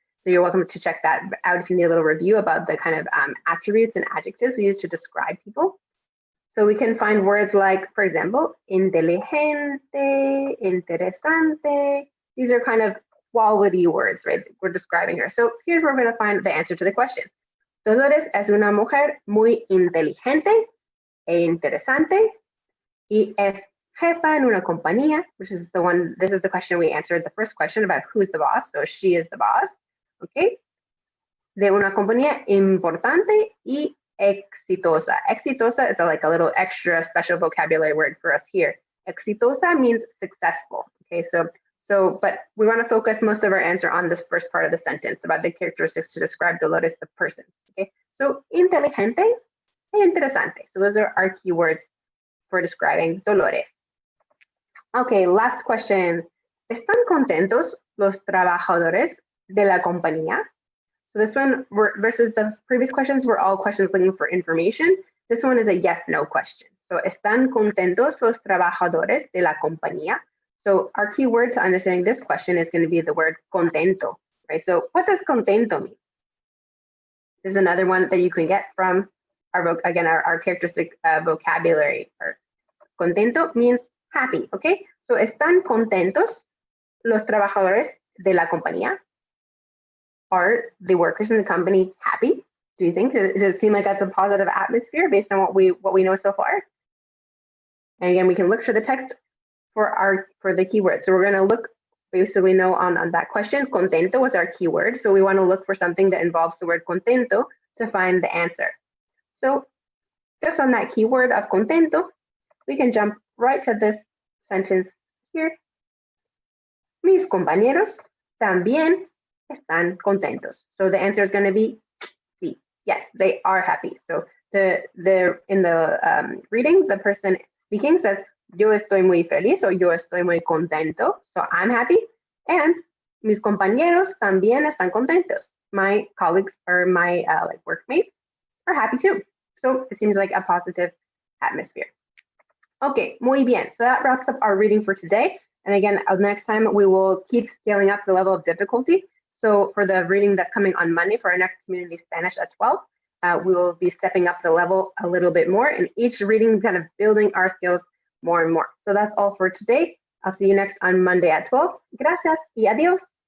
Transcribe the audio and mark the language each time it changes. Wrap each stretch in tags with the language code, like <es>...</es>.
<en>So you're welcome to check that out if you need a little review about the kind of attributes and adjectives we use to describe people. So we can find words like, for example, inteligente, interesante. These are kind of quality words, right? We're describing her. So here's where we're going to find the answer to the question.</en> <es>Dolores es una mujer muy inteligente e interesante. Y es jefa en una compañía,</es> <en>which is the one, this is the question we answered, the first question about who's the boss. So she is the boss, okay?</en> <es>De una compañía importante y exitosa.</es> <en>Exitosa is like a little extra special vocabulary word for us here. Exitosa means successful, okay? So, but we want to focus most of our answer on this first part of the sentence about the characteristics to describe Dolores, the person, okay? So, inteligente e interesante. So those are our keywords for describing Dolores. Okay, last question.</en> <es>¿Están contentos los trabajadores de la compañía?</es> <en>So this one versus the previous questions were all questions looking for information. This one is a yes/no question.</en> <es>So ¿están contentos los trabajadores de la compañía?</es> <en>So our key word to understanding this question is going to be the word contento, right? So what does contento mean? This is another one that you can get from our characteristic vocabulary. Contento means happy, okay?</en> <es>So, ¿están contentos los trabajadores de la compañía?</es> <en>Are the workers in the company happy? Do you think? Does it seem like that's a positive atmosphere based on what we know so far? And again, we can look for the text for the keyword. So we're going to look, basically know on that question. Contento was our keyword. So we want to look for something that involves the word contento to find the answer. So just on that keyword of contento, we can jump right to this sentence here.</en> <es>Mis compañeros también están contentos.</es> <en>So the answer is going to be C. Yes, they are happy. So in the reading, the person speaking says,</en> <es>yo estoy muy feliz,</es> <en>or</en> <es>yo estoy muy contento.</es> <en>So I'm happy.</en> <es>And mis compañeros también están contentos.</es> <en>My colleagues or my workmates are happy too. So it seems like a positive atmosphere. Okay,</en> <es>muy bien.</es> <en>So that wraps up our reading for today. And again, next time we will keep scaling up the level of difficulty. So for the reading that's coming on Monday for our next community Spanish at 12, we will be stepping up the level a little bit more, and each reading kind of building our skills more and more. So that's all for today. I'll see you next on Monday at 12.</en> <es>Gracias y adiós.</es>